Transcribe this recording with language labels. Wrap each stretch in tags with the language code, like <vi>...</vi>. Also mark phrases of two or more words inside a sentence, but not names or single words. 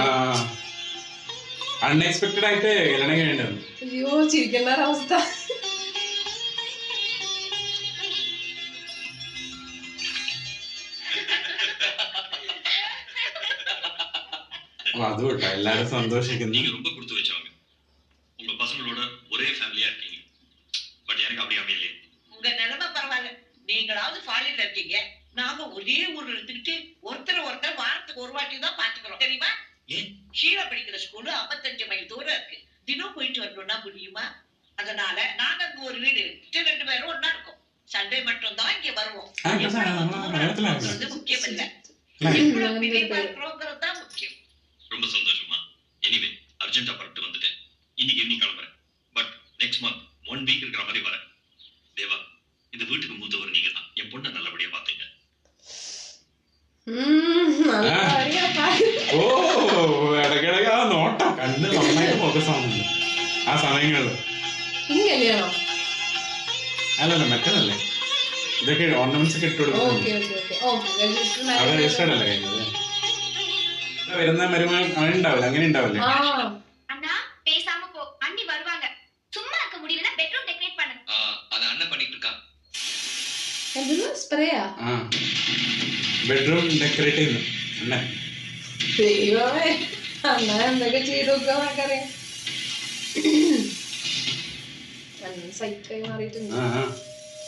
<ml>അൺഎക്സ്പെക്ടഡ് ആയിട്ട് കല്യാണം കഴിയേണ്ടത്. അയ്യോ ചിരിക്കേണ്ട ഒരവസ്ഥ. അത് വിട്ടോ, എല്ലാരും സന്തോഷിക്കുന്നു.</ml> <ta>நீங்க ரொம்ப கொடுத்து வச்சவங்க, உங்க பசங்களோட ஒரே ஃபேமிலியா இருக்கீங்க. பட் எனக்கு அப்படி அமையலையே. உங்க நிலைமை பரவாயில்ல, நீங்களாவது ஃபாரின்ல இருக்கீங்க. நாங்க ஒரே ஊர்ல இருந்துகிட்டு ஒருத்தர் வாரத்துக்கு ஒரு வாட்டி தான் பாத்துக்கிறோம், தெரியுமா? ஏன்? ஷீலா படிக்கிற ஸ்கூலு 55 மைல் தூரம் இருக்கு. தினம் போயிட்டு வரணும்னா முடியுமா? அதனால நாங்க அங்க ஒரு வீடு எடுத்துட்டு 2 பேரும் ஒண்ணா இருக்கோம். சண்டே மட்டும் தான் இங்க வருவோம். முக்கியம் இல்ல, எவ்வளவு பிரியமா இருக்கிறோங்கிறது தான் முக்கியம். ரொம்ப சந்தோஷமா.</ta> <en>anyway urgent</en> <ta>பரட்டு வந்துட்டேன். இன்னைக்கு ஈவினிங் கிளம்புறேன்.</ta> <en>but next month 1 week</en> <ta>இருக்கிற மாதிரி வரேன். தேவா, இந்த வீட்டுக்கு மூத்தவர் நீங்க தான். என் பொண்ணை நல்லபடியா பாத்தீங்க.</ta> <ml>ഓ ഇടക്കിടക്ക് ആ നോട്ടം കണ്ണ് നന്നായിട്ട് ഫോക്കസ് ആവുന്നുണ്ട് ആ സമയങ്ങളില്. ഇനി കല്യാണം? അല്ലല്ല മറ്റേതല്ലേ, ഇതൊക്കെ ഓർണമെന്റ്സ് ഒക്കെ ഇട്ട് കൊടുക്കുന്നത്. അത് രജിസ്റ്റേർഡ് അല്ലേ കഴിഞ്ഞത്? വരുന്ന മരുമകൾ അങ്ങനെ ഉണ്ടാവില്ല, അങ്ങനെ ഉണ്ടാവില്ലേ?</ml> <ta>அண்ணா பேசாம போ, அண்ணி வருவாங்க. சும்மா இருக்க முடியலன்னா</ta> <en>bedroom decorate</en> <ta>பண்ணு. அத அண்ணன் பண்ணிட்டு இருக்கான்.</ta> <ml>സ്പ്രേയാ?</ml> <en>bedroom decorate</en> <ml>ചെയ്യുന്നു അണ്ണൻ. ദൈവമേ, അണ്ണ എന്തൊക്കെ ചെയ്തു നോക്കാറിയാം. സൈക്കായി മാറിയിട്ടുണ്ട്.</ml>